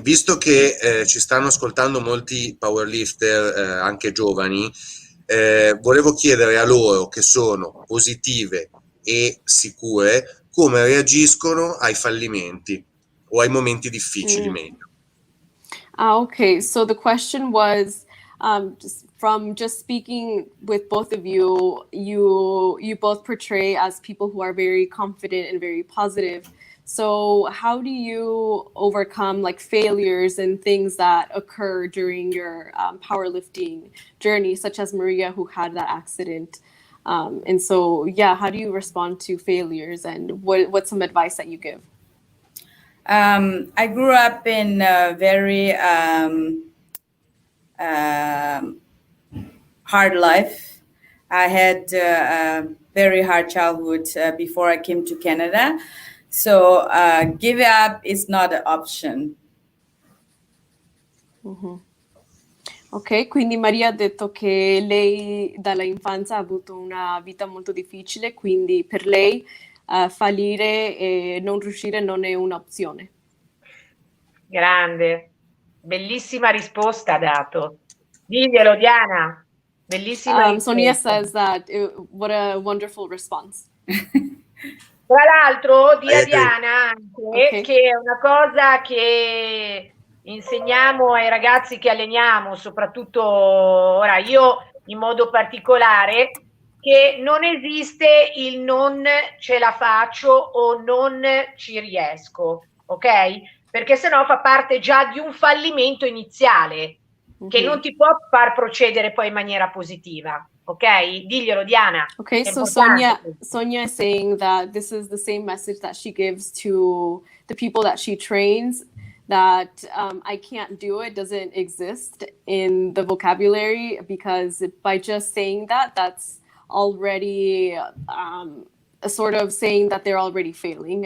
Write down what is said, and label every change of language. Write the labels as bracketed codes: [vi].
[it] Visto che ci stanno ascoltando molti powerlifter, anche giovani, volevo chiedere a loro che sono positive e sicure come reagiscono ai fallimenti o ai momenti difficili meglio. [en] Okay, so the question was just speaking with both of you, you both portray as people who are very confident and very positive. So how do you overcome like failures and things that occur during your powerlifting journey, such as Maria, who had that accident? And so, yeah, how do you respond to failures, and what's some advice that you give? I grew up in a very hard life. I had a very hard childhood before I came to Canada. So give up is not an option. Mm-hmm. [it] Ok, quindi Maria ha detto che lei dalla infanzia ha avuto una vita molto difficile, quindi per lei fallire e non riuscire non è un'opzione. Grande, bellissima risposta ha dato. Diglielo, Diana. Bellissima risposta. [en] Sonia says that what a wonderful response. [it] Tra l'altro, di a Diana anche che è una cosa che insegniamo ai ragazzi che alleniamo, soprattutto ora io in modo particolare, che non esiste il non ce la faccio o non ci riesco, ok? Perché sennò fa parte già di un fallimento iniziale che non ti può far procedere poi in maniera positiva. Ok, diglielo Diana. [en] Okay, so Sonia is saying that this is the same message that she gives to the people that she trains, that I can't do it doesn't exist in the vocabulary, because by just saying that, that's already a sort of saying that they're already failing.